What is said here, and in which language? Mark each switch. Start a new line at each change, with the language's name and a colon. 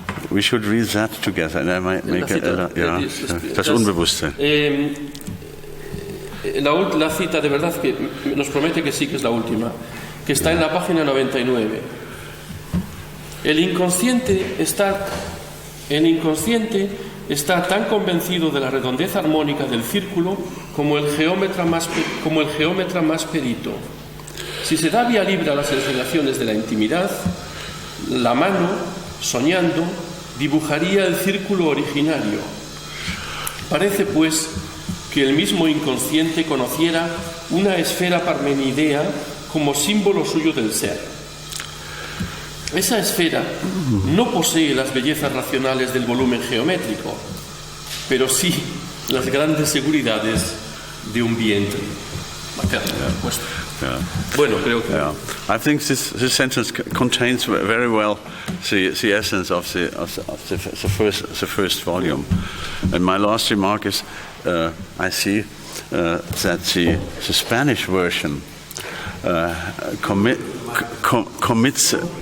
English: We should read that together and I might make das Unbewusste.
Spanish: La cita de verdad que nos promete que sí que es la última, que está en la página 99. El inconsciente está tan convencido de la redondez armónica del círculo como el geómetra más perito. Si se da vía libre a las ensoñaciones de la intimidad, la mano, soñando, dibujaría el círculo originario. Parece, pues, que el mismo inconsciente conociera una esfera parmenidea como símbolo suyo del ser. Esa esfera no posee las bellezas racionales del volumen geométrico, pero sí las grandes seguridades de un vientre materno, por supuesto. Bueno, creo que...
English: I think this sentence contains very well the essence of the first volume. And my last remark is, I see that the Spanish version commits.